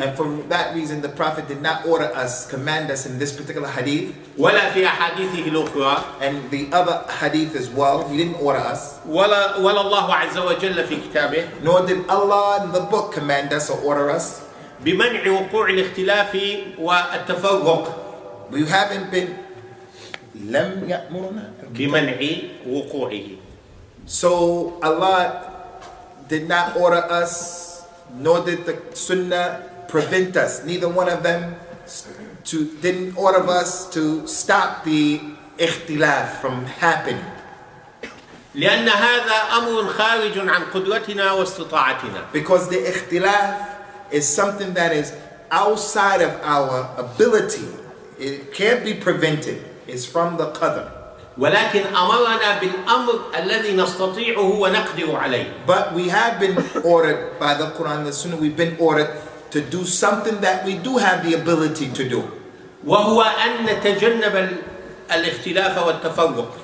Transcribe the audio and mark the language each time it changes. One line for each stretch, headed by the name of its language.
English: And for that reason, the Prophet did not order us, command us in this particular hadith.
Arabic: ولا في أحاديثه الأخرى.
English: And the other hadith as well, he didn't order us.
Arabic: ولا الله عز وجل في كتابه.
English: Nor did Allah in the book command us or order us.
Arabic: بمنع وقوع الاختلاف والتفرق.
English: We haven't been
Arabic: لم يأمرنا بمنع وقوعه.
English: So Allah did not order us, nor did the Sunnah prevent us. Neither one of them didn't order us to stop the ikhtilaf from happening.
Arabic: لأن هذا أمر خارج عن قدرتنا واستطاعتنا.
English: Because the ikhtilaf is something that is outside of our ability. It can't be prevented. It's from the qadr.
Arabic: ولكن أمرنا بالأمر الذي نستطيعه ونقدر عليه.
English: But we have been ordered by the Quran and the Sunnah, we've been ordered to do something that we do have the ability to do.
Arabic: وهو أن نتجنب الاختلاف والتفرق.